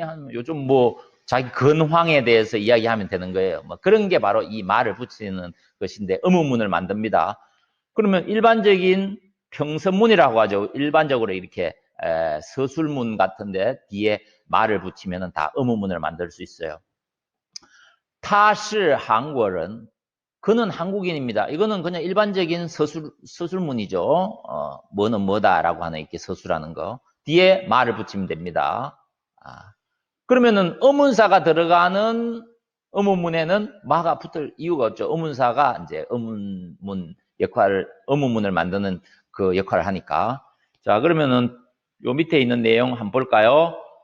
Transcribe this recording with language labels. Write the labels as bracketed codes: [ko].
[ko] 하면 요즘 뭐 자기 근황에 대해서 이야기하면 되는 거예요. 뭐 그런 게 바로 이 말을 붙이는 것인데 의문문을 만듭니다. 그러면 일반적인 평서문이라고 하죠. 일반적으로 이렇게 서술문 같은데 뒤에 말을 붙이면 다 의문문을 만들 수 있어요. [zh] 他是韩国人 [ko] 그는 한국인입니다. 이거는 그냥 일반적인 서술문이죠. 뭐는 뭐다라고 하는 이렇게 서술하는 거. 뒤에 말을 붙이면 됩니다. 그러면은 의문사가 들어가는 의문문에는 마가 붙을 이유가 없죠. 의문사가 이제 의문문을 만드는 그 역할을 하니까. 자, 그러면은 요 밑에 있는 내용 한번 볼까요?